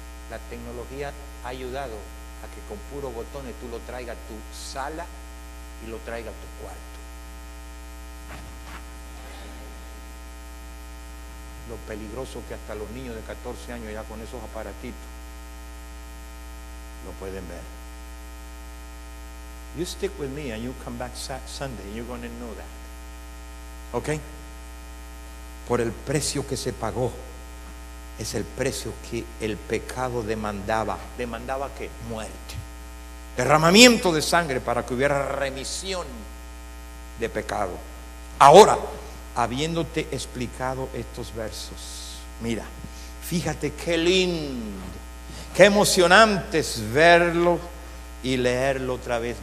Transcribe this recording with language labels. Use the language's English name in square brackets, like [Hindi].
[Spanish] La tecnología ha ayudado a que con puros botones tú lo traigas a tu sala y lo traigas a tu cuarto. Lo peligroso que hasta los niños de 14 años ya con esos aparatitos lo pueden ver. [English] You stick with me and you come back Sunday and you're going to know that. ¿Ok? [Spanish] Por el precio que se pagó. Es el precio que el pecado demandaba. ¿Demandaba qué? Muerte. Derramamiento de sangre para que hubiera remisión de pecado. Ahora, habiéndote explicado estos versos, mira, fíjate qué lindo, qué emocionante es verlo y leerlo otra vez.